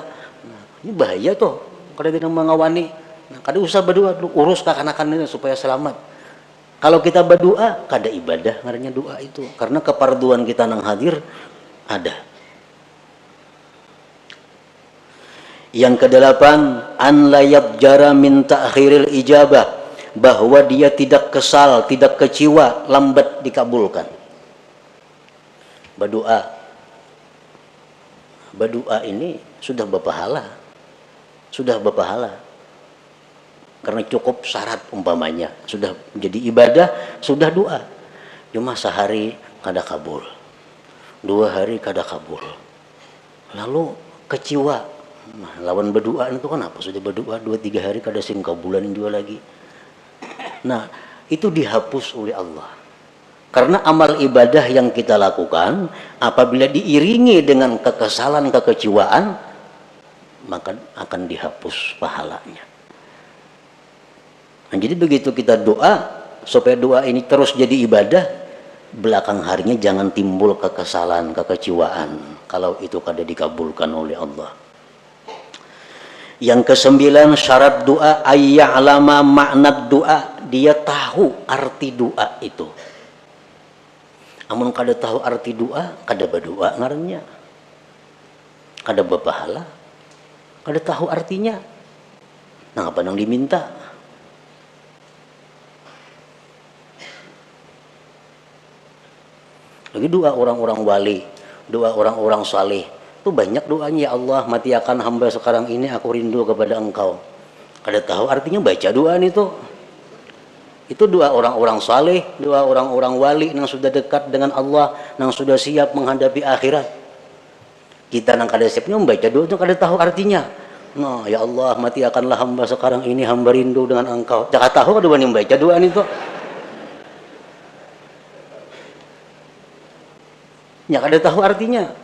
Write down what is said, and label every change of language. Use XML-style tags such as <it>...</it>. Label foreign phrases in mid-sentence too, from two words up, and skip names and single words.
<bjn>Nah, ini bahaya tuh, kada tidak mengawani. Nah, kada usah berdoa, urus kakanakan ini supaya selamat. Kalau kita berdoa, kada ibadah ngarannya doa itu. Karena keparduan kita nang hadir ada.</bjn> <id>Yang kedelapan,</id> <ar>أن لا يضجر من تأخير الإجابة,</ar> <id>bahwa dia tidak kesal, tidak kecewa lambat dikabulkan. Berdoa ini sudah berpahala. Karena cukup syarat umpamanya, sudah menjadi ibadah, sudah doa.</id> <bjn>Cuma sehari kada kabul, 2 hari kada kabul, lalu kecewa. Nah, lawan berdoa itu kenapa sudah berdoa 2-3 hari kada sing kabulan juga lagi.</bjn> <id>Nah, itu dihapus oleh Allah. Karena amal ibadah yang kita lakukan apabila diiringi dengan kekesalan, kekecewaan, maka akan dihapus pahalanya. Nah, jadi begitu kita doa supaya doa ini terus jadi ibadah, belakang harinya jangan timbul kekesalan, kekecewaan kalau itu kada dikabulkan oleh Allah. Yang kesembilan, syarat doa ayya'lama makna doa, dia tahu arti doa itu.</id> <bjn>Amun kada tahu arti doa, kada berdoa ngarannya, kada berpahala, kada tahu artinya.</bjn> <id>Nah, apa yang diminta? Lagi doa orang-orang wali, doa orang-orang saleh. Itu banyak doanya, ya Allah mati akan hamba sekarang ini, aku rindu kepada engkau. Kada tahu artinya baca doa itu doa orang-orang saleh, doa orang-orang wali yang sudah dekat dengan Allah, yang sudah siap menghadapi akhirat.</id> <bjn>Kita nang kada siapnya membaca doa itu kada tahu artinya.</bjn> <id>Nah, ya Allah mati akanlah hamba sekarang ini, hamba rindu dengan engkau.</id> <bjn>Jangan tahu kada wani membaca doa itu. Ya kada tahu artinya.</bjn>